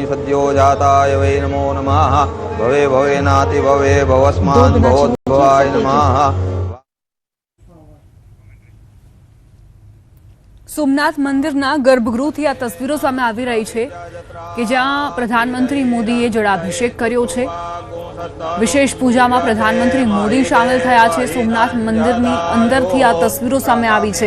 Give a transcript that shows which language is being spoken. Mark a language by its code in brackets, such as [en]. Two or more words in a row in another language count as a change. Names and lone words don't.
[sa] सद्यो जाताय वै नमो नमः भवे भवे नाति भवे भवस्मान् भवोद्भवाय नमः। [gu] સોમનાથ મંદિરના ગર્ભગૃહથી આ તસવીરો સામે આવી રહી છે કે જ્યાં પ્રધાનમંત્રી મોદીએ જળાભિષેક કર્યો છે। વિશેષ પૂજામાં પ્રધાનમંત્રી મોદી સામેલ થયા છે। સોમનાથ મંદિરની અંદરથી આ તસવીરો સામે આવી છે।